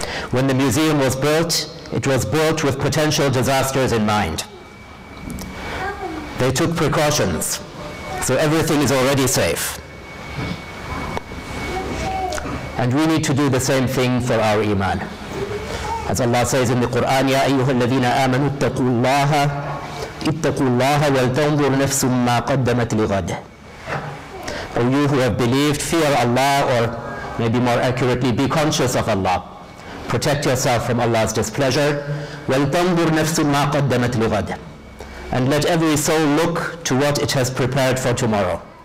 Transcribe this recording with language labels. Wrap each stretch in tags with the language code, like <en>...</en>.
<en>When the museum was built, it was built with potential disasters in mind. They took precautions, so everything is already safe. And we need to do the same thing for our iman. As Allah says in the Quran,</en> <ar>يَا أَيُّهَا الَّذِينَ آمَنُوا اتَّقُوا اللَّهَ وَلْتَنْظُرْ نَفْسٌ مَا قَدَّمَتْ لِغَدٍ.</ar> <en>O you who have believed, fear Allah, or maybe more accurately, be conscious of Allah. Protect yourself from Allah's displeasure.</en> <ar>وَلْتَنْظُرْ نَفْسٌ مَا قَدَّمَتْ لِغَدٍ.</ar> <en>And let every soul look to what it has prepared for tomorrow.</en>